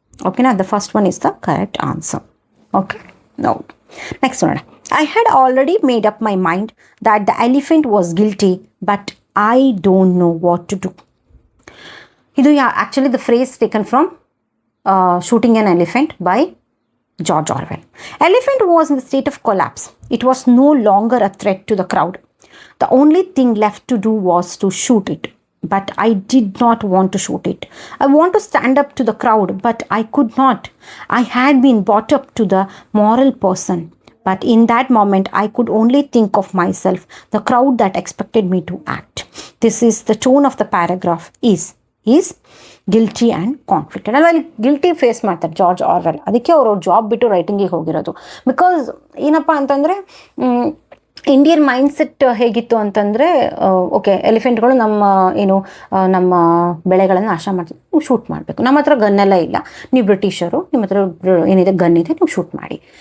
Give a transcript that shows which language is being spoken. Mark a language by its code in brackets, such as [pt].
[en] ಓಕೆನಾ, the first one is the correct answer. [kn] Okay, no next ನೋಡೋಣ. [en] I had already made up my mind that the elephant was guilty, but I don't know what to do. Idu actually the phrase taken from Shooting an Elephant by George Orwell. Elephant was in the state of collapse. It was no longer a threat to the crowd. The only thing left to do was to shoot it. But I did not want to shoot it. I want to stand up to the crowd, but I could not. I had been brought up to the moral person. But in that moment, I could only think of myself, the crowd that expected me to act. This is the tone of the paragraph is is guilty and conflicted ಅಲ್ವಾ. [kn] ಇಲ್ಲಿ guilty face ಮಾಡ್ತಾರೆ George Orwell, ಅದಕ್ಕೆ ಅವರು job ಬಿಟ್ಟು ರೈಟಿಂಗಿಗೆ ಹೋಗಿರೋದು. Because ಏನಪ್ಪ ಅಂತಂದರೆ Indian mindset ಹೇಗಿತ್ತು ಅಂತಂದರೆ, ಓಕೆ ಎಲಿಫೆಂಟ್ಗಳು ನಮ್ಮ ಬೆಳೆಗಳನ್ನು ನಾಶ ಮಾಡ್ತೀವಿ, ನೀವು ಶೂಟ್ ಮಾಡಬೇಕು, ನಮ್ಮ ಹತ್ರ ಗನ್ನೆಲ್ಲ ಇಲ್ಲ, ನೀವು ಬ್ರಿಟಿಷರು, ನಿಮ್ಮ ಹತ್ರ ಏನಿದೆ ಗನ್ ಇದೆ, ನೀವು ಶೂಟ್ ಮಾಡಿ.